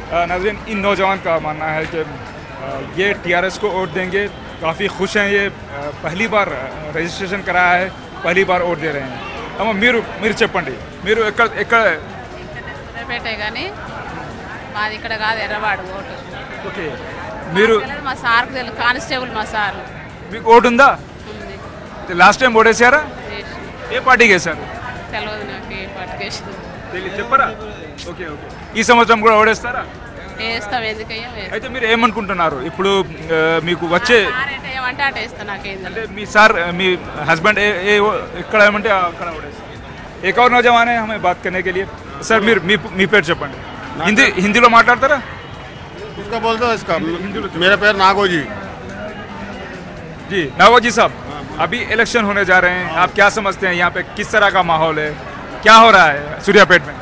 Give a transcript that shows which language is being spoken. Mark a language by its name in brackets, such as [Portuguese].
[Hindi] नाज़रीन, इन नौजवान का मानना है कि ये टीआरएस को वोट देंगे, काफ़ी खुश हैं। ये पहली बार रजिस्ट्रेशन कराया है, पहली बार वोट दे रहे हैं। [Telugu] अम्मा మీరు చెప్పండి, మీరు ఎక్కడ? పెట్టే కానీ మాది ఇక్కడ కాదు, ఎర్రవాడు ఓటు. ఓకే. మీరు మా సార్కు తెలుసు, కానిస్టేబుల్ మా సార్. మీకు ఓటు ఉందా? Last time ఓటేసారా? ఏ పార్టీకి వేశారు? తెలియదు నాకు ఏ పార్టీకి వేసింది. చెప్పరా? ఓకే. ఓకే. ఈ సంవత్సరం కూడా ఓడేస్తారా? వేస్తాం. ఎందుకయ్యా? అయితే మీరు ఏమనుకుంటున్నారు ఇప్పుడు మీకు వచ్చే? ఏమంటే అటు వేస్తా, నాకేంది. అంటే మీ సార్, మీ హస్బెండ్ ఎక్కడ ఏమంటే అక్కడ ఓడేస్తారు. [Hindi] एक और नौजवान है हमें बात करने के लिए। [Telugu] सर మీ పేరు చెప్పండి. హిందీలో మాట్లాడతారా? [Hindi] इसका बोल दो इसका। मेरा पैर नागोजी जी। नागोजी साहब, अभी इलेक्शन होने जा रहे हैं, आप क्या समझते हैं यहाँ पे किस तरह का माहौल है, क्या हो रहा है सूर्यापेट में?